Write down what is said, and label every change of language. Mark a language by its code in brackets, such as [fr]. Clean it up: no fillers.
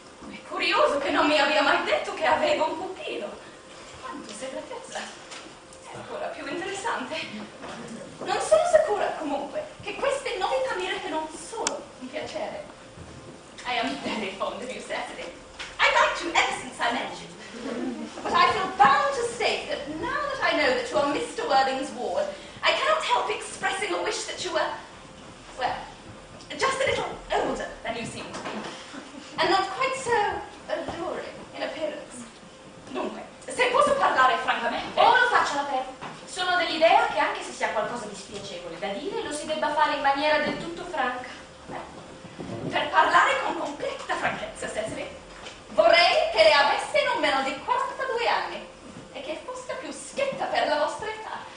[it] È curioso che non mi abbia mai detto che avevo un pupillo. Quanto segretezza. È ancora più interessante. Non sono sicura, comunque, che queste novità mi recano solo un piacere. [en] I am very fond of you, Cecily. I liked you ever since I met you. But I feel bound to state that now that I know that you are Mr. Worthing's ward, I cannot help expressing a wish that you were, well, just a little older than you seem to be. And not quite so alluring in appearance. [it] Dunque, se posso parlare francamente... O lo faccia la Pep. Sono dell'idea che anche se si ha qualcosa di spiacevole da dire, lo si debba fare in maniera del tutto franca. Per parlare con completa franchezza, Cecily, vorrei che le avesse non meno di 42 anni e che fosse più schietta per la vostra età.